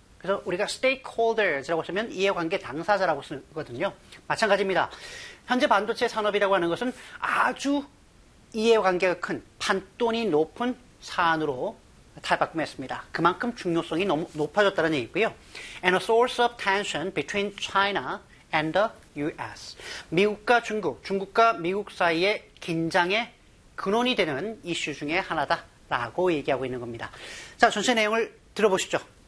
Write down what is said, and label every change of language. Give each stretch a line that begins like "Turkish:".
Korean: 그래서 우리가 stakeholders라고 쓰면 이해관계 당사자라고 쓰거든요. 마찬가지입니다. 현재 반도체 산업이라고 하는 것은 아주 이해관계가 큰 판돈이 높은 산으로 탈바꿈했습니다. 그만큼 중요성이 너무 높아졌다는 얘기고요.
English: And a source of tension between China and the US.
Korean: 미국과 중국, 중국과 미국 사이의 긴장의 근원이 되는 이슈 중에 하나다라고 얘기하고 있는 겁니다. 자, 전체 내용을 들어보시죠.